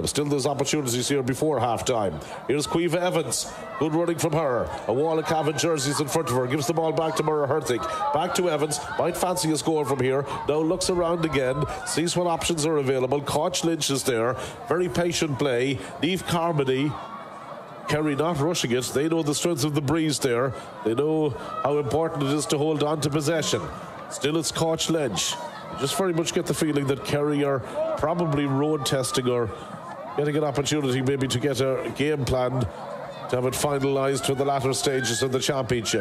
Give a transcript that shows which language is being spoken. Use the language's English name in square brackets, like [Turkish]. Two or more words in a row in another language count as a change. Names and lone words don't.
[English] Still there's opportunities here before half-time. Here's Caoimhe Evans. Good running from her. A wall of Cavan jerseys in front of her. Gives the ball back to Murragh Herthig. Back to Evans. Might fancy a score from here. Now looks around again. Sees what options are available. Koch Lynch is there. Very patient play. Niamh Carmody. Kerry not rushing it. They know the strength of the breeze there. They know how important it is to hold on to possession. Still it's Koch Lynch. You just very much get the feeling that Kerry are probably road testing or getting an opportunity maybe to get a game plan to have it finalised for the latter stages of the championship.